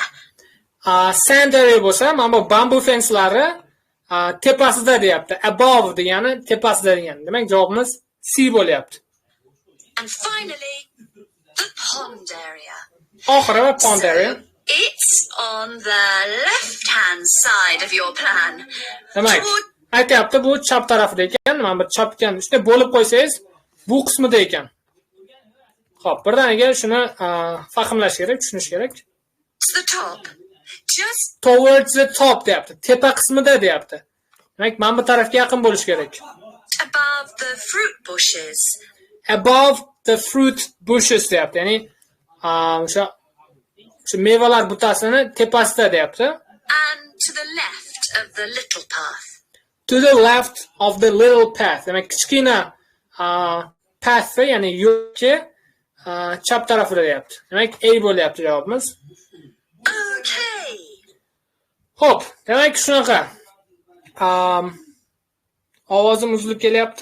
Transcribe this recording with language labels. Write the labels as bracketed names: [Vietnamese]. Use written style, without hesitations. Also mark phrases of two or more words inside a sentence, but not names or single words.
[English] Sand area [Uzbek] bo'lsa, mana bu [English] bamboo fencelari [Uzbek] tepasida deyapti. Above degani tepasida degani. Demak, javobimiz C bo'lyapti. [English] And finally, the pond area. [Uzbek] Oxiri va [English] pond area. It's on the left-hand side of your plan. [Uzbek] Demak, aytyapti, bu chap tarafida ekan. Mana bu chapgan, shunday bo'lib qo'ysangiz, bu qismida ekan. Xo'p, birdaniga shuni fahmlash kerak, tushunish kerak. [English] It's the top. Just Towards the top [Uzbek] deyapti. Tepa qismida deyapti. Demak, mana bu tarafga yaqin bo'lish kerak. [English] above the fruit bushes. Above the fruit bushes [Uzbek] deyapti. Ya'ni o'sha mevalar butasini tepasida deyapti. [English] And to the left of the little path. To the left of the little path. [Uzbek] Demak, kichkina path, ya'ni yo'lga chap tarafida deyapti. Demak, A bo'lyapti javobimiz. [English] Okay. [Uzbek] Xo'p, demak shunaqa. Ovozim uzilib kelyapti.